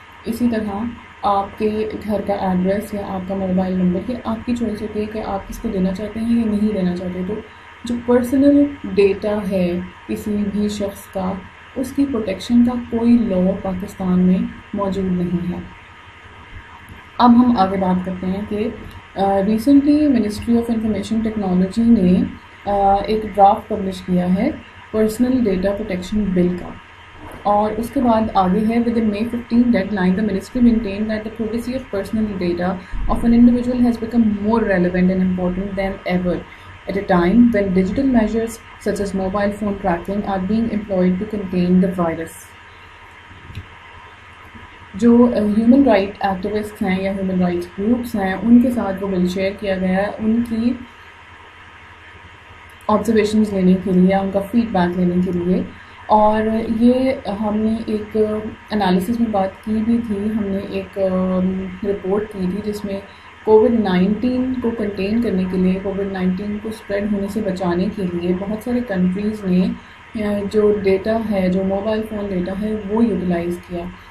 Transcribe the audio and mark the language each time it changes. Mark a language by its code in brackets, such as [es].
[ur] اسی طرح آپ کے گھر کا ایڈریس یا آپ کا موبائل نمبر، یہ آپ کی چوائس ہوتی ہے کہ آپ کس کو دینا چاہتے ہیں یا نہیں دینا چاہتے. تو جو پرسنل ڈیٹا ہے کسی بھی شخص کا، اس کی پروٹیکشن کا کوئی لا پاکستان میں موجود نہیں ہے. اب ہم آگے بات کرتے ہیں کہ recently ministry of information technology نے ایک ڈرافٹ پبلش کیا ہے پرسنل ڈیٹا پروٹیکشن بل کا، اور اس کے بعد آگے ہے with in May 15 dead line [en] the ministry maintained that the privacy of personal data of an individual has become more relevant and important than ever at a time when digital measures such as mobile phone tracking are being employed to contain the virus. [ur] جو human right activist ہیں یا human rights groups ہیں ان کے ساتھ وہ بل share کیا گیا ہے ان کی آبزرویشنز لینے کے لیے، ان کا فیڈ بیک لینے کے لیے. اور یہ ہم نے ایک انالیسس میں بات کی بھی تھی، ہم نے ایک رپورٹ کی تھی جس میں کووڈ-19 کو کنٹین کرنے کے لیے، کووڈ-19 کو اسپریڈ ہونے سے بچانے کے لیے بہت سارے کنٹریز نے جو ڈیٹا ہے، جو موبائل فون ڈیٹا ہے وہ یوٹیلائز کیا.